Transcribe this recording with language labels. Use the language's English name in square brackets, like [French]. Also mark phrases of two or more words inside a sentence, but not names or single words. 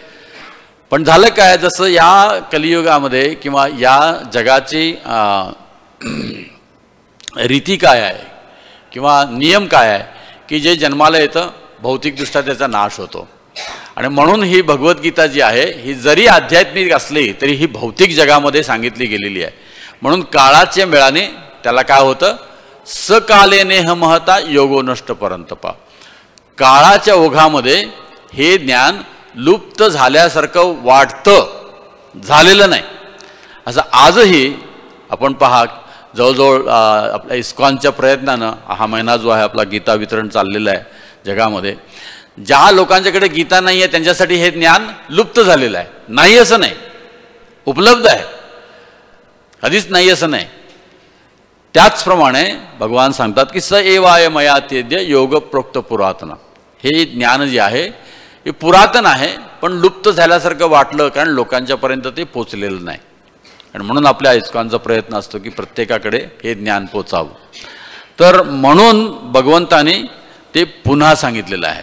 [Marathi] पण झालं काय, जसं या कलियुगामध्ये किंवा या जगाची रीती काय आहे किंवा नियम काय आहे की जे जन्माला येतं भौतिकदृष्ट्या त्याचा नाश होतो. आणि म्हणून ही भगवद्गीता जी आहे ही जरी आध्यात्मिक असली तरी ही भौतिक जगामध्ये सांगितली गेलेली आहे. म्हणून काळाच्या मेळाने त्याला काय होतं, [Sanskrit] सकालेनेह महता योगो नष्ट परंतपा. [Marathi] काळाच्या ओघामध्ये हे ज्ञान लुप्त झाल्यासारखं वाटतं, झालेलं नाही. असं आजही आपण पहा, जवळजवळ आपल्या इस्कॉनच्या प्रयत्नानं हा महिना जो आहे आपला गीता वितरण चाललेलं आहे जगामध्ये. ज्या लोकांच्याकडे गीता नाही आहे त्यांच्यासाठी हे ज्ञान लुप्त झालेलं आहे. नाही असं नाही, उपलब्ध आहे, कधीच नाही असं नाही. त्याचप्रमाणे भगवान सांगतात की [Sanskrit] स एवाय मया तेद्य योग प्रोक्त पुरातन. [Marathi] हे ज्ञान जे आहे हे पुरातन आहे पण लुप्त झाल्यासारखं वाटलं कारण लोकांच्यापर्यंत ते पोचलेलं नाही. आणि म्हणून आपल्या इस्कॉनचा प्रयत्न असतो की प्रत्येकाकडे हे ज्ञान पोचावं. तर म्हणून भगवंताने ते पुन्हा सांगितलेलं आहे.